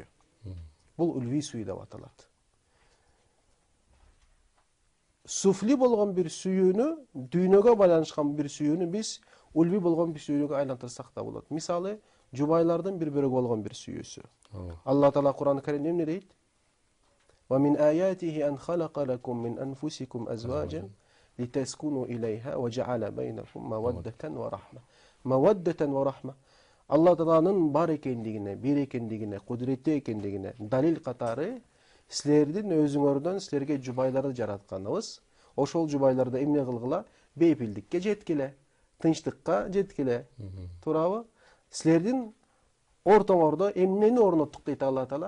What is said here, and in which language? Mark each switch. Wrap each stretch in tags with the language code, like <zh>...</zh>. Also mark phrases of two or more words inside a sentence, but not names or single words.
<ky>Бул ульви сүйүү деп аталат. Суфли болгон бир сүйүүнү, дүйнөгө байланышкан бир сүйүүнү биз ульви болгон бир сүйүүгө айлантырсак да болот. Мисалы, жубайлардын бири-бирөөгө болгон бир сүйүүсү. Алла Таала Кур'ан-ы Каримде эмне дейт?</ky> <ar>وَمن آياته أن خلق لكم من أنفسكم أزواجا لتسكنوا إليها وجعل بينكم مودة ورحمة. مودة ورحمة.</ar> <ky>Алла Тааланын бар экендигине, бир экендигине, кудуреттүү экендигине далил катары силердин өзүңөрдөн силерге жубайларды жаратканыбыз, ошол жубайларды эмне кылгыла? Бейпилдикке жеткиле, тынчтыкка жеткиле. Туурабы? Силердин ортоңордо эмнени орноттук дейт Алла Таала?</ky>